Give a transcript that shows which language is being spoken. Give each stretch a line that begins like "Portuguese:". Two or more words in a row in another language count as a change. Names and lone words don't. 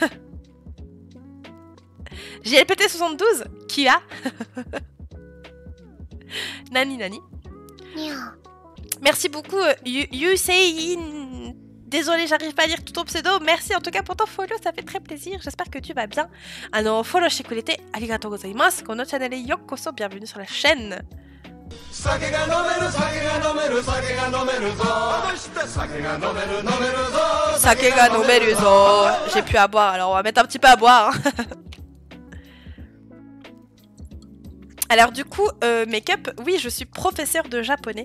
French: JLPT72, qui a Nani Nani. Merci beaucoup, Yusein. Désolée, j'arrive pas à lire tout ton pseudo. Merci en tout cas pour ton follow, ça fait très plaisir. J'espère que tu vas bien.
Japanese: フォローしてくれてありがとうございます. このチャンネルへようこそ,
French: bienvenue sur la chaîne.
Japanese: 酒が飲めるぞ.
French: J'ai plus à boire, alors on va mettre un petit peu à boire. Alors du coup, make-up, oui, je suis professeure de japonais.